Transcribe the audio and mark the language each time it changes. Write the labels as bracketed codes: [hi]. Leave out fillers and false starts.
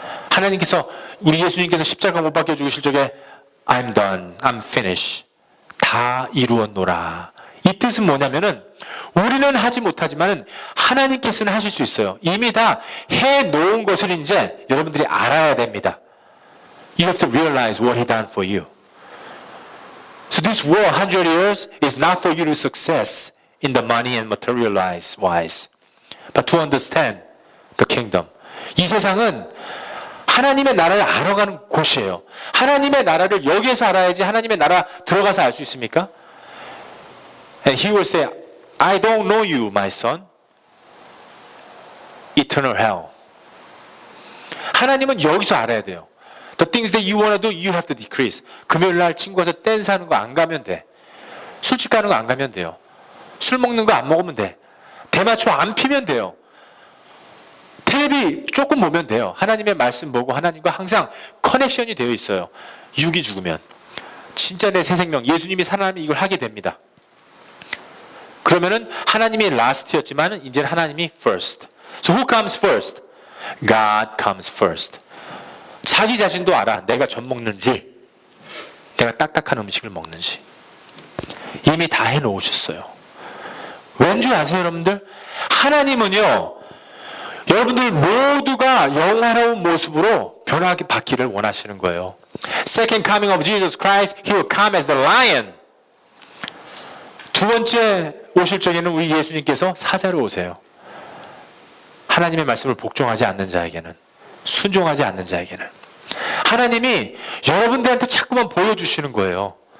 [ko] 하나님께서, 우리 예수님께서 십자가 못 박혀 죽으실 적에 [en] I'm done, I'm finished. [ko] 다 이루었노라. 이 뜻은 뭐냐면은 우리는 하지 못하지만 하나님께서는 하실 수 있어요. 이미 다 해놓은 것을 이제 여러분들이 알아야 됩니다. [en] You have to realize what He done for you. So this world, 100 years, is not for you to success in the money and materialize wise, but to understand the kingdom. [ko] 이 세상은 하나님의 나라를 알아가는 곳이에요. 하나님의 나라를 여기에서 알아야지 하나님의 나라 들어가서 알 수 있습니까? [en] And He will say, I don't know you, my son. Eternal hell. [ko] 하나님은 여기서 알아야 돼요. [en] The things that you want to do, you have to decrease. [ko] 금요일 날 친구와서 댄스 하는 거 안 가면 돼. 술집 가는 거 안 가면 돼요. 술 먹는 거 안 먹으면 돼. 대마초 안 피면 돼요. 텔레비 조금 보면 돼요. 하나님의 말씀 보고 하나님과 항상 커넥션이 되어 있어요. 육이 죽으면. 진짜 내 새 생명, 예수님이 살아나면 이걸 하게 됩니다. 그러면은 하나님이 last였지만 이제는 하나님이 first. [en] So who comes first? God comes first. [ko] 자기 자신도 알아. 내가 젖 먹는지, 내가 딱딱한 음식을 먹는지. 이미 다 해놓으셨어요. 왠지 아세요, 여러분들? 하나님은요, 여러분들 모두가 영화로운 모습으로 변하게 받기를 원하시는 거예요. [en] Second coming of Jesus Christ, He will come as the lion. [ko] 두 번째 오실 적에는 우리 예수님께서 사자로 오세요. 하나님의 말씀을 복종하지 않는 자에게는, 순종하지 않는 자에게는. 하나님이 여러분들한테 자꾸만 보여주시는 거예요.